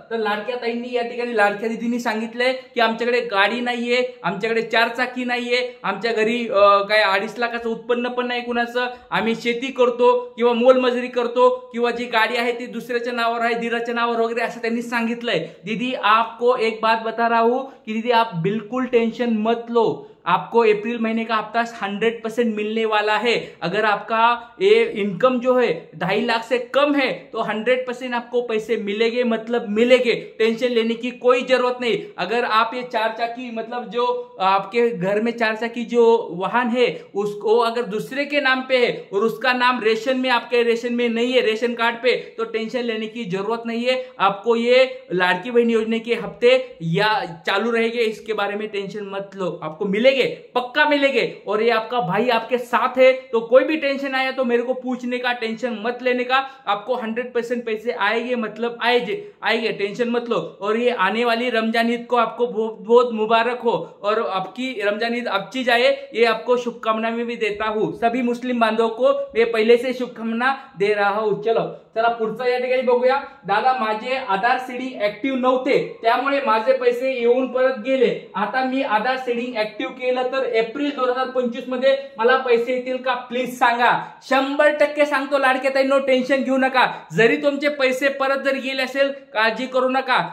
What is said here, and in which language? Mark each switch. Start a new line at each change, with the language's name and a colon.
Marathi: तर लाडक्या ताईंनी या ठिकाणी, लाडक्या दिदींनी सांगितलंय की आमच्याकडे गाडी नाहीये, आमच्याकडे 4 चाकी नाहीये, आमच्या घरी काय 2.5 लाखाचं उत्पन्न पण नाही कुणाचं, आम्ही शेती करतो किंवा मोलमजुरी करतो किंवा जी गाडी आहे ती दुसऱ्याच्या नावावर आहे, दिराच्या नावावर वगैरे असं त्यांनी सांगितलंय.
Hindi: दीदी आपको एक बात बता रहा हूं कि दीदी आप बिल्कुल टेंशन मत लो, आपको अप्रैल महीने का हफ्ता 100% मिलने वाला है. अगर आपका ये इनकम जो है 2.5 लाख से कम है तो 100% आपको पैसे मिलेंगे, मतलब मिलेंगे, टेंशन लेने की कोई जरूरत नहीं. अगर आप ये 4 चाकी मतलब जो आपके घर में 4 चाकी जो वाहन है उसको अगर दूसरे के नाम पे है और उसका नाम रेशन में, आपके रेशन में नहीं है, रेशन कार्ड पे, तो टेंशन लेने की जरूरत नहीं है. आपको ये लाड़की बहन योजना के हफ्ते या चालू रहेंगे, इसके बारे में टेंशन मत लो, आपको मिलेंगे, पक्का मिलेंगे. और ये आपका भाई आपके साथ है, तो कोई भी टेंशन आया तो मेरे को पूछने का, टेंशन मत लेने का. आपको 100% पैसे आएंगे, मतलब आएंगे, टेंशन मत लो. और ये आने वाली रमजान ईद को आपको बहुत बहुत मुबारक हो और आपकी रमजान ईद अच्छी जाए, ये आपको शुभकामनाएं भी देता हूं. सभी मुस्लिम बांधवों को मैं पहले से शुभकामना दे रहा हूं.
Marathi: चला, पुढचा या ठिकाणी बघूया. दादा, माझे आधार सीडिंग ऍक्टिव्ह नव्हते, त्यामुळे माझे पैसे येऊन परत गेले. आता मी आधार सीडिंग ऍक्टिव्ह केलं तर एप्रिल 2025 मध्ये मला पैसे येतील का, प्लीज सांगा. 100% सांगतो लाडक्या ताईंनो, टेन्शन घेऊ नका. जरी तुमचे पैसे परत जर गेले असेल, काळजी करू नका.